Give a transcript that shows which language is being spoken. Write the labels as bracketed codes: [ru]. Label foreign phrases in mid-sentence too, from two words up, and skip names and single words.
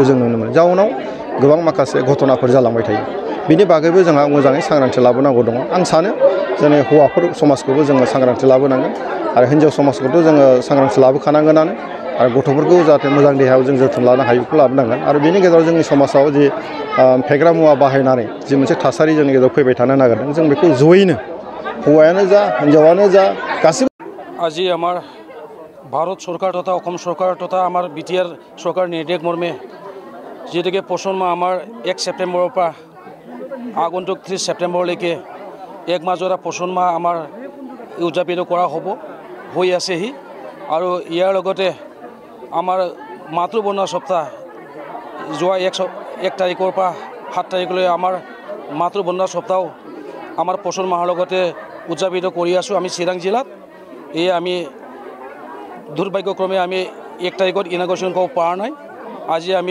[brx] जों नुनो मोनो जाउनाव गोबां माखासे घटनाफोर जालांबाय थायो बिनि बागैबो जोंहा मोजाङै सांग्रांथि लाबोनांगौ दङ आं सानो जोंनि हौवाफोर समाजखौबो जोङो सांग्रांथि लाबोनांगोन आरो हिन्जाव समाजखौथ' जोङो सांग्रांथि लाबोखानांगोनानो आरो गथ'फोरखौ जाहाथे मोजां देहायाव जों जोथोन लानो हायो बेखौ लाबोनांगोन आरो बेनि गेजेराव जोंनि समाजाव जि फेग्रा मुवा बाहायनानै जि मोनसे थासारि जोंनि गेजेराव फैबाय थानो नागिरदों जों बेखौ जयैनो हौवायानो जा हिन्जावानो जा गासिबो [as] আজি আমাৰ ভাৰত চৰকাৰ তথা অসম চৰকাৰ তথা আমাৰ বিটিআৰ চৰকাৰ নিৰ্দেশ মৰ্মে যেহেতুকে পোষণ মাহ আমাৰ 1 ছেপ্টেম্বৰৰ পৰা আগন্তুক 30 ছেপ্টেম্বৰলৈকে এক মাহজোৰা পোষণ মাহ আমাৰ উদযাপিত কৰা হৈ আছেহি আৰু ইয়াৰ লগতে আমাৰ মাতৃ বন্ধনা সপ্তাহ যোৱা 1 তাৰিখৰ পৰা 7 তাৰিখলৈ আমাৰ মাতৃ বন্ধনা সপ্তাহ আমাৰ পোষণ মাহৰ লগতে উদযাপিত কৰি আছোঁ আমি চিৰাং জিলাত এই আমি দুৰ্ভাগ্যক্ৰমে আমি 1 তাৰিখত ইনাগুৰেশ্যন কৰিব পৰা নাই আজি